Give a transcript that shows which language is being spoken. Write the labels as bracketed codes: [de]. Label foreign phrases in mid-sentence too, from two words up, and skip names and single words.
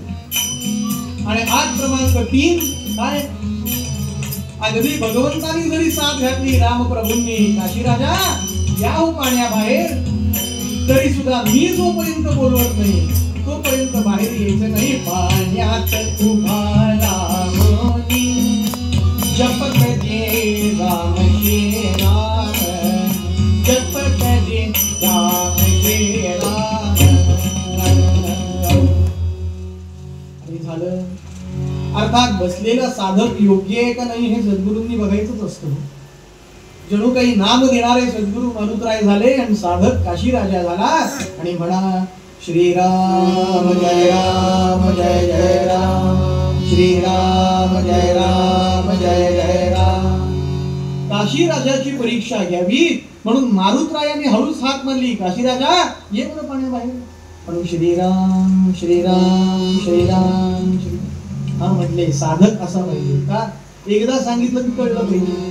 [mr] आणि 8 क्रमांक 3 काय, अगदी भगवंतानी जरी साथ घातली रामप्रभूंनी, काशी राजा या हो पाण्याबाहेर, तरी सुद्धा मी जोपर्यंत बोलवत नाही तोपर्यंत बाहेर यायचं नाही. पाण्यात उभा राहोनी जप करी राम श्रीराम. जप करी राम श्रीराम. आणि झालं. अर्थात बसलेला साधक योग्य आहे का नाही हे सद्गुरूंनी बघायचंच असतं. जणू काही नाम देणारे सद्गुरू मारुतराय झाले आणि साधक काशी राजा झाला. आणि म्हणा श्रीराम जय राम जय जय राम, श्रीराम जय राम जय जय राम. काशी राजाची परीक्षा घ्यावी म्हणून मारुतरायाने हळूच हाक मारली, काशी राजा ये बरं पाण्याबाहेर. म्हणून श्रीराम श्रीराम श्रीराम श्री. हा म्हटले साधक असा पाहिजे का, एकदा सांगितलं की कळलं पाहिजे.